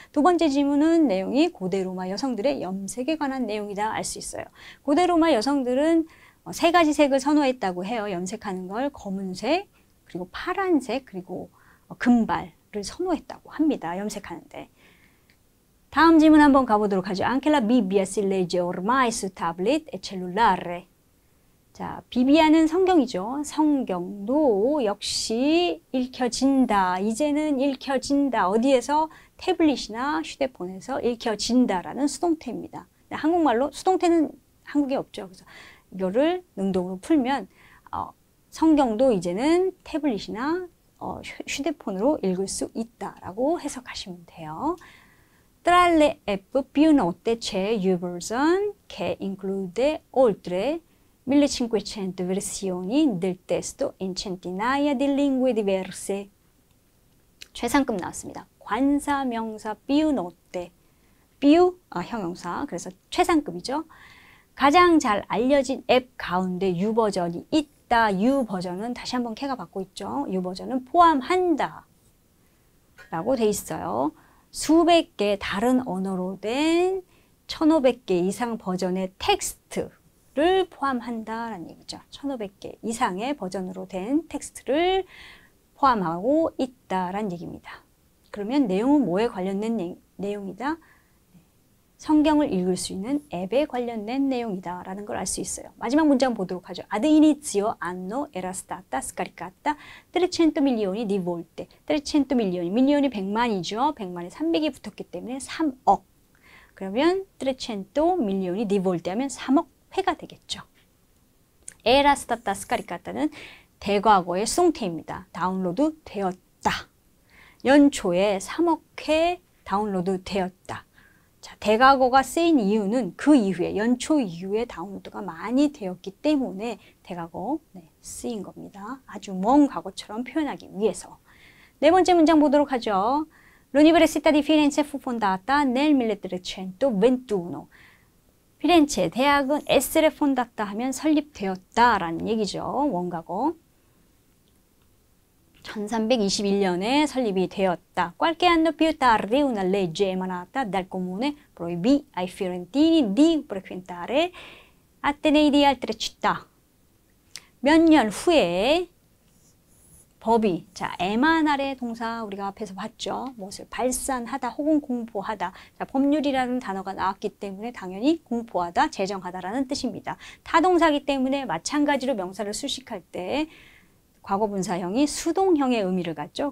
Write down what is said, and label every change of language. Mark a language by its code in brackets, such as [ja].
[ko] 두 번째 질문은 내용이 고대 로마 여성들의 염색에 관한 내용이다 알 수 있어요. 고대 로마 여성들은 세 가지 색을 선호했다고 해요. 염색하는 걸 검은색, 그리고 파란색, 그리고 금발을 선호했다고 합니다. 염색하는데. 다음 질문 한번 가보도록 하죠. [it] Anche la Bibbia si legge ormai su tablet e cellulare. [ko] 자, 비비아는 성경이죠. 성경도 역시 읽혀진다. 이제는 읽혀진다. 어디에서? 태블릿이나 휴대폰에서 읽혀진다라는 수동태입니다. 한국말로 수동태는 한국에 없죠. 그래서 이거를 능동으로 풀면 성경도 이제는 태블릿이나 휴대폰으로 읽을 수 있다라고 해석하시면 돼요. [it] Tra le app più note c'è YouVersion che include oltre 1500 versioni del testo in centinaia di lingue diverse. [ko] 최상급 나왔습니다. 관사, 명사, [it] più note. [ko] più, 형용사. 그래서 최상급이죠. 가장 잘 알려진 앱 가운데 U 버전이 있다. U 버전은 다시 한번 K가 받고 있죠. U 버전은 포함한다. 라고 돼 있어요. 수백 개 다른 언어로 된 1500개 이상 버전의 텍스트를 포함한다라는 얘기죠. 1500개 이상의 버전으로 된 텍스트를 포함하고 있다라는 얘기입니다. 그러면 내용은 뭐에 관련된 내용이다? 성경을 읽을 수 있는 앱에 관련된 내용이다 라는 걸 알 수 있어요. 마지막 문장 보도록 하죠. [it] Ad inizio anno era stata scaricata 300 milioni di volte. 300 milioni, [ko] 밀리언이 100만이죠. 100만에 300이 붙었기 때문에 3억. 그러면 [it] 300 milioni di volte [ko] 하면 3억 회가 되겠죠. [it] Era stata scaricata는 [ko] 대과거의 수동태입니다. 다운로드 되었다. 연초에 3억 회 다운로드 되었다. 자, 대과거가 쓰인 이유는 그 이후에 연초 이후에 다운로드가 많이 되었기 때문에 대과거 쓰인 겁니다. 아주 먼 과거처럼 표현하기 위해서. 네 번째 문장 보도록 하죠. [it] L'Università di Firenze fu fondata nel 1321. [ko] 피렌체 대학은 에스레 폰다타 하면 설립되었다라는 얘기죠. 원과거. 1321년에 설립이 되었다. [it] Qualche anno più tardi una legge emanata dal comune proibì ai fiorentini di frequentare atenei di altre città. [ko] 몇 년 후에 법이, 자, 에마날의 동사 우리가 앞에서 봤죠. 무엇을 발산하다 혹은 공포하다. 자, 법률이라는 단어가 나왔기 때문에 당연히 공포하다, 제정하다라는 뜻입니다. 타동사기 때문에 마찬가지로 명사를 수식할 때 과거분사형이 수동형의 의미를 갖죠.